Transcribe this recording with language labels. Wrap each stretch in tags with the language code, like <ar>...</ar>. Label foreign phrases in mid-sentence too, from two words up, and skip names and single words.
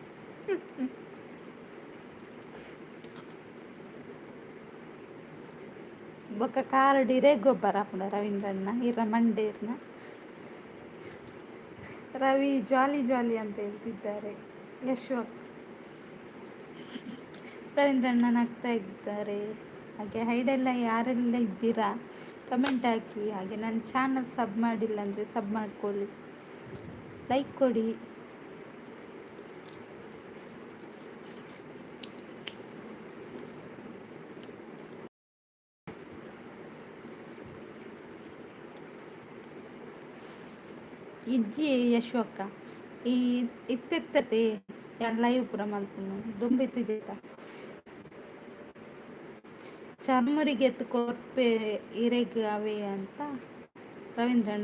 <tcy>ಬೊಕ್ಕ ಕಾರಡು ಇರೇ ಗೊಬ್ಬರ ಹಾಪುಂಡ ರವೀಂದ್ರಣ್ಣ ಇರ ಮಂಡೇರ್ನ.</tcy> <kn>ರವಿ ಜಾಲಿ ಜಾಲಿ ಅಂತ ಹೇಳ್ತಿದ್ದಾರೆ ಯಶು ಅಕ್ಕ. ರವೀಂದ್ರಣ್ಣ ನಗ್ತಾ ಇದ್ದಾರೆ. ಹಾಗೆ ಹೈಡೆಲ್ಲ ಯಾರೆಲ್ಲ ಇದ್ದೀರಾ ಕಮೆಂಟ್ ಹಾಕಿ. ಹಾಗೆ ನನ್ನ ಚಾನಲ್ ಸಬ್ ಮಾಡಿಲ್ಲ ಅಂದರೆ ಸಬ್ ಮಾಡ್ಕೊಳ್ಳಿ, ಲೈಕ್ ಕೊಡಿ.</kn> <tcy>ಇಜ್ಜಿ ಯಶು ಅಕ್ಕ ಈ ಇತ್ತೆತ್ತತೆ ಲೈವ್ ಪುರ ಮಲ್ಪುನು ದುಂಬಿತ್ತು ಜೇತ ಚರ್ಮರಿಗೆ ಎತ್ತು ಕೊರ್ಪೆ ಇರೆಗ್ ಅವೇ ಅಂತ ರವೀಂದ್ರಣ್ಣ.</tcy>